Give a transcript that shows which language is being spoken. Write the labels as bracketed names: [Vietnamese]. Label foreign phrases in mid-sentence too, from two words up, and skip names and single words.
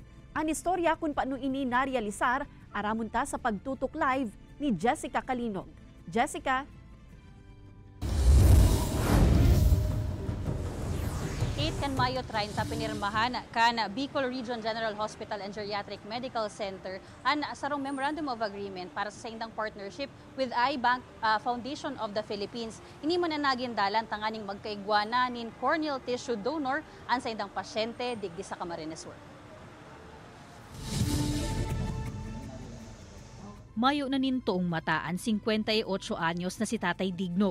[Bikol] Ang istorya kung paano ini narealisar, aramon ta sa pagtutok live ni Jessica Kalinog. Jessica? Kan Mayo 30 pinirmahan kan Bicol Region General Hospital and Geriatric Medical Center ang sarong [English] Memorandum of Agreement [Bikol] para sa indang [English] partnership with [Bikol] iBank Foundation of the Philippines. Ini man na naging dalan tanganing magkaigwana nin [English] corneal tissue donor [Bikol] ang sa indang pasyente digdi sa Camarines Sur. Mayo na nintoong mataan 58 anyos na si Tatay Digno.